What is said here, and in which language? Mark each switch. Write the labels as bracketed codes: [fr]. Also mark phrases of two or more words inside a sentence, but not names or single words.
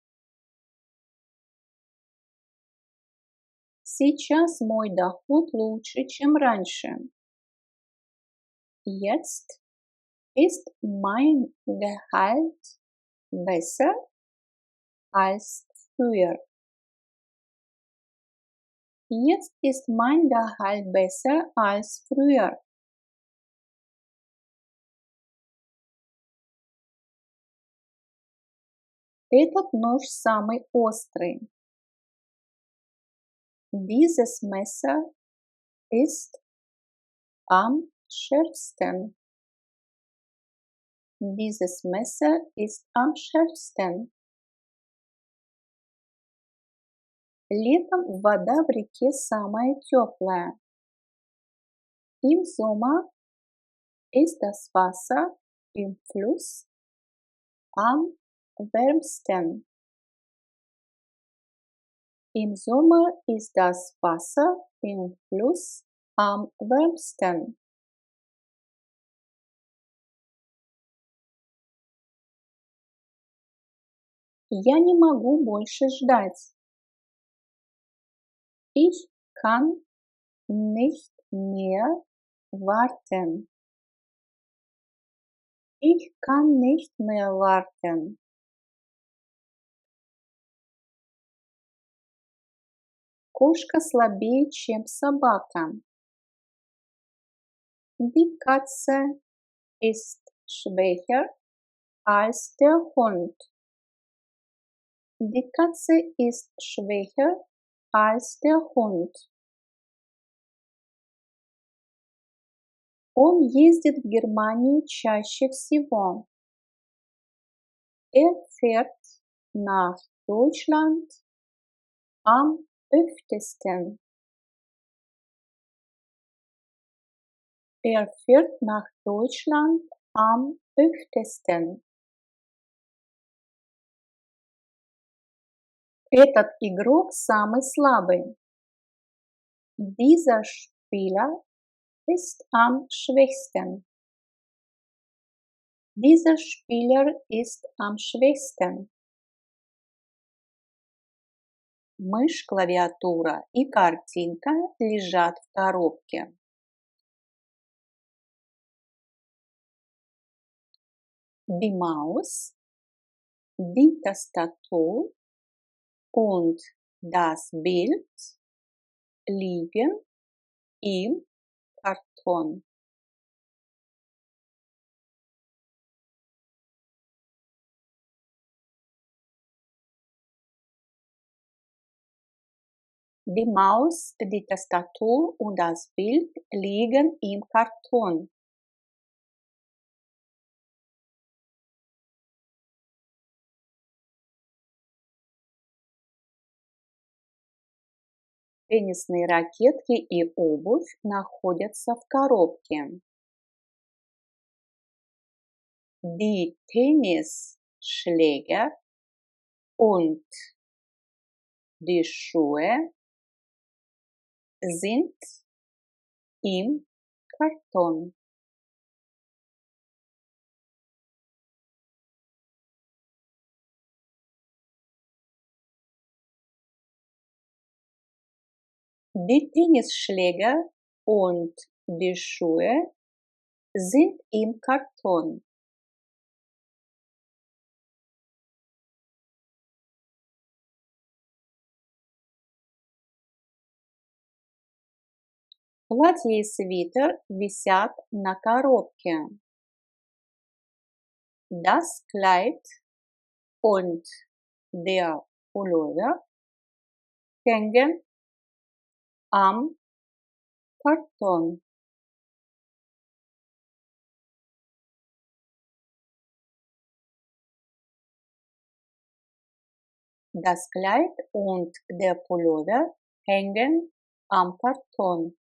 [ru] Сейчас мой доход лучше, чем раньше. [de] Jetzt ist mein Gehalt besser als früher. Jetzt ist mein Gehalt besser als früher. [ru] Этот нож самый острый. [de] Dieses Messer ist am schärfsten. Dieses Messer ist am schärfsten. [ru] Летом вода в реке самая теплая. [de] Im Sommer ist das Wasser im Fluss am wärmsten. Im Sommer ist das Wasser im Fluss am wärmsten. [ru] Я не могу больше ждать. [de] Ich kann nicht mehr warten. Ich kann nicht mehr warten. [ru] Кошка слабее, чем собака. [de] Die Katze ist schwächer als der Hund. Die Katze ist schwächer als der Hund. [ru] Он ездит в Германию чаще всего. [de] Er fährt nach Deutschland am öftesten. Er fährt nach Deutschland am öftesten. [ru] Этот игрок самый слабый. [de] Dieser Spieler ist am schwächsten. Dieser Spieler ist am schwächsten. [ru] Мышь, клавиатура и картинка лежат в коробке. [de] Die Maus, die Tastatur und das Bild liegen im Karton. Die Maus, die Tastatur und das Bild liegen im Karton. [ru] Теннисные ракетки и обувь находятся в коробке. [de] Die Tennisschläger und die Schuhe sind im Karton. Die Tennisschläger und die Schuhe sind im Karton. [ru] Платье и свитер висят на коробке. [de] Das Kleid und der Pullover hängen am Karton. Das Kleid und der Pullover hängen am Karton.